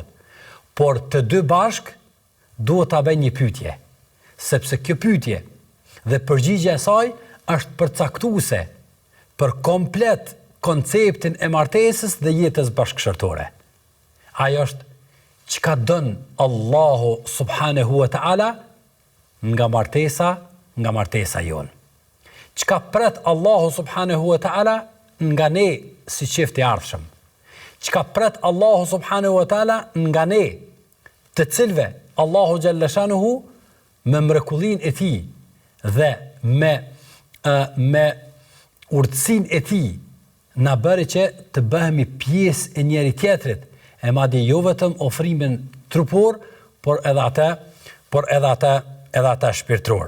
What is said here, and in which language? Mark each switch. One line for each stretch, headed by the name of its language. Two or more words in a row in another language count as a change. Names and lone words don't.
Albanian: Por të dy bashk duhet ta bëjnë një pyetje, sepse kjo pyetje dhe përgjigjja e saj është përcaktuese për komplet konceptin e martesës dhe jetës bashkëshortore. Ajo është çka don Allahu
Arabic: سبحانه وتعالى
Albanian: nga martesa jon. Çka pret Allahu
Arabic: سبحانه وتعالى
Albanian: nga ne si çift i ardhshëm. Çka pret Allahu
Arabic: سبحانه وتعالى
Albanian: nga ne, të cilve Allahu
Arabic: جل شأنه
Albanian: me mrekullinë e tij dhe me urtësinë e tij na bëri që të bëhemi pjesë e njëri tjetrit, e madje jo vetëm ofrimin trupor, por edhe ata shpirtëror.